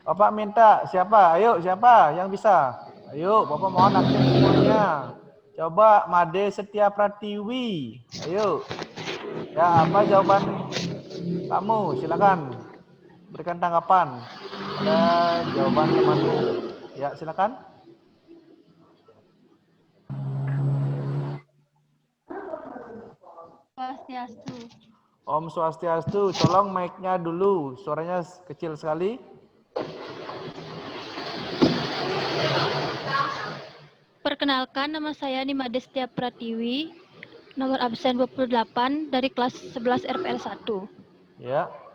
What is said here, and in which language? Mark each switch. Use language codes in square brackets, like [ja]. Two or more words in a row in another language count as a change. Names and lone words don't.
[id] Bapak minta siapa? Ayo, siapa yang bisa? Ayo, Bapak mohon aktif semuanya. Coba Made Setia Pratiwi. Ayo. Ya, apa jawaban kamu? Silakan. Berikan tanggapan pada jawaban temanmu. Ya, silakan. Swastiastu. [ban] Om Swastiastu, [id] tolong mic-nya dulu. Suaranya kecil sekali. Perkenalkan, nama saya Nimade Setia Pratiwi, nomor absen 28 dari kelas 11 RPL 1. Ya.